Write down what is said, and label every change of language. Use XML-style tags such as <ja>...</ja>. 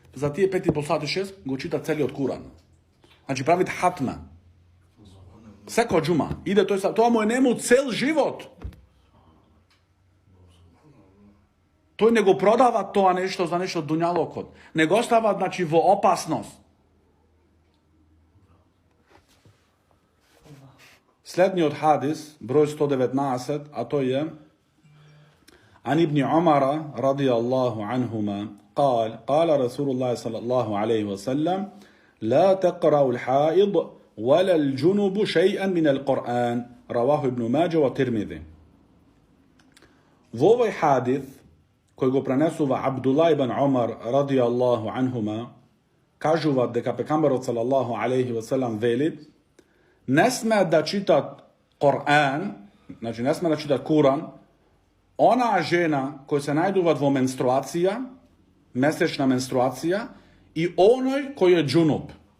<mk>За тие 5,5 сати 6 го чита целиот Куран. Значи правит хатма. Секоја џума иде тоа му е нему цел живот. Тој не го продава тоа нешто за нешто дуњалокот. Не го става, значи, во опасност. Следниот хадис, број 119, а тој е</mk> <ar>عن ابن عمر رضي الله عنهما قال رسول الله صلى الله عليه وسلم لا تقرأ الحائض ولا الجنب شيئا من القرآن رواه ابن ماجه والترمذي.</ar> <mk>Во овој хадис кој го пренесува Абдулла ибн Умар радијаллаху анхума, кажува дека пекамбарот салаллаху алейхи ва селам вели: не сме да читат Коран, значи не сме да читат Куран, онаа жена кој се најдуваат во менструација, месечна менструација, и оној кој е џунуб.</mk>